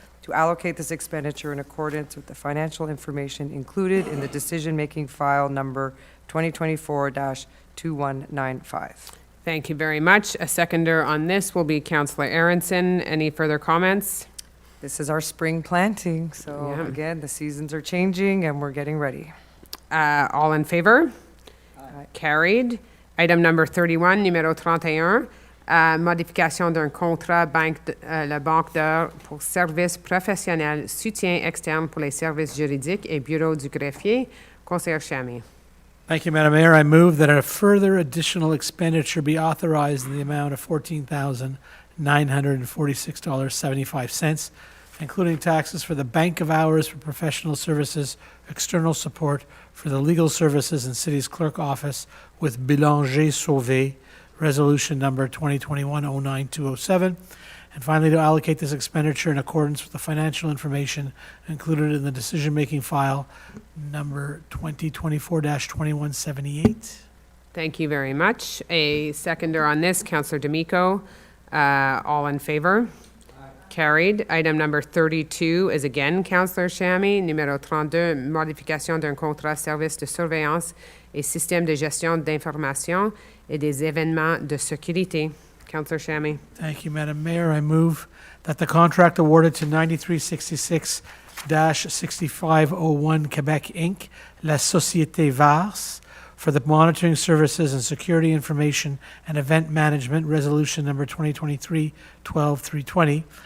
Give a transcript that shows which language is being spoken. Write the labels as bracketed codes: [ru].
[en] to allocate this expenditure in accordance with the financial information included in the decision-making file number 2024-2195. Thank you very much. A seconder on this will be Councillor Aronson. Any further comments? This is our spring planting, so Yeah. again, the seasons are changing and we're getting ready. All in favor? Carried. Item number 31, [fr] numéro 31, modification d'un contrat la Banque d'heures pour services professionnels, soutien externe pour les services juridiques et bureau du greffier. Conseiller Chamy. [en] Thank you, Madam Mayor. I move that a further additional expenditure be authorized in the amount of $14,946.75, including taxes for the bank of hours for professional services, external support for the legal services and city's clerk office with Bélanger Sauvé, resolution number 2021-09207. And finally, to allocate this expenditure in accordance with the financial information included in the decision-making file number 2024-2178. Thank you very much. A seconder on this, Councillor D'Amico. All in favor? Carried. Item number 32 is again Councillor Chamy. [fr] Numéro 32, modification d'un contrat service de surveillance et système de gestion d'information et des événements de sécurité. [en] Councillor Chamy. Thank you, Madam Mayor. I move that the contract awarded to 9366-6501 Quebec Inc., La Société VARS, for the monitoring services and security information and event management, resolution number 2023-12320,